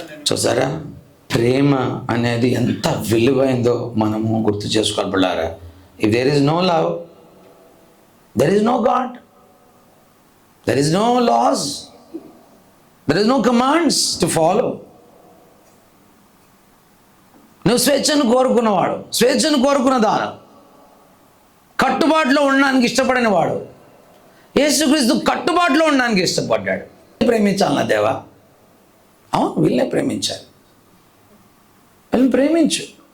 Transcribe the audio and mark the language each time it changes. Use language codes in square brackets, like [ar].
[te] చూసారా, ప్రేమ అనేది ఎంత విలువైందో మనము గుర్తు చేసుకోవాలి పిల్లారా. [en] If there is no love, there is no God, there is no laws, there is no commands to follow. [te] నువ్వు స్వేచ్ఛను కోరుకున్నవాడు, స్వేచ్ఛను కోరుకున్న దానం, కట్టుబాటులో ఉండడానికి ఇష్టపడిన వాడు. యేసుక్రీస్తు కట్టుబాటులో ఉండడానికి ఇష్టపడ్డాడు. ప్రేమించాలన్నా దేవా? అవును, వీళ్ళనే ప్రేమించాలి. వీళ్ళని ప్రేమించు.